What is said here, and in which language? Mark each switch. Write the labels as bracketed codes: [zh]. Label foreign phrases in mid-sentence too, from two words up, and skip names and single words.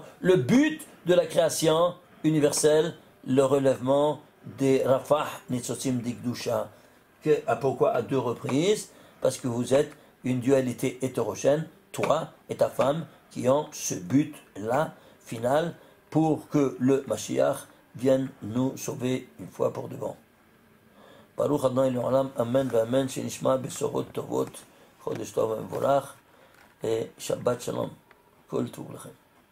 [fr] Le but de la création universelle, le relèvement des [he] רפ"ח ניצוצים דקדושה. [fr] Pourquoi à 2 reprises? Parce que vous êtes une dualité hétérogène, toi et ta femme, qui ont ce but-là, final, pour que le Mashiach vienne nous sauver une fois pour devant. [he] ברוך ה' לעולם אמן ואמן שנשמע בשורות טובות חודש טוב מבורך, et שבת שלום. כל טוב לחם.